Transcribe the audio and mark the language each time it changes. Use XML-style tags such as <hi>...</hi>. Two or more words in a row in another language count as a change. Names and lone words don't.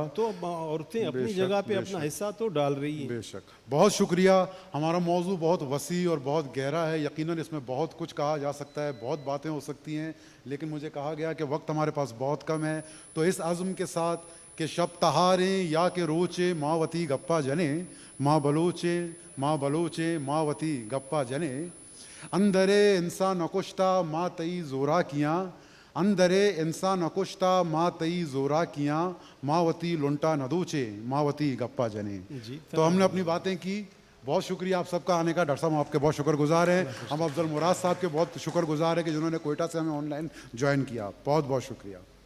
<ur>تو عورتیں اپنی جگہ پہ اپنا حصہ تو ڈال رہی ہیں۔ بے شک، بہت شکریہ۔ ہمارا موضوع بہت وسیع اور بہت گہرا ہے، یقیناً اس میں بہت کچھ کہا جا سکتا ہے، بہت باتیں ہو سکتی ہیں، لیکن مجھے کہا گیا کہ وقت ہمارے پاس بہت کم ہے۔ تو اس عزم کے ساتھ کہ</ur> <bal>شب تہاریں یا کہ روچے ماوتی گپا جنے، ماں بلوچے ماوتی گپا جنے، اندرے انسان نکشتا ماں تئی زورا کیاں، اندرے انسان نکشتا ماں تئی زورا کیاں، ماوتی لنٹا ندوچے ماوتی گپا جنے۔</bal> <ur>تو ہم نے اپنی باتیں کی۔ بہت شکریہ آپ سب کا آنے کا۔ ڈاکٹر صاحب ہم آپ کے بہت شکر گزار ہیں۔ ہم افضل مراد صاحب کے بہت شکر گزار ہیں کہ جنہوں نے کوئٹہ سے ہمیں</ur> <en>online join</en> <ur>کیا۔ بہت بہت شکریہ۔</ur>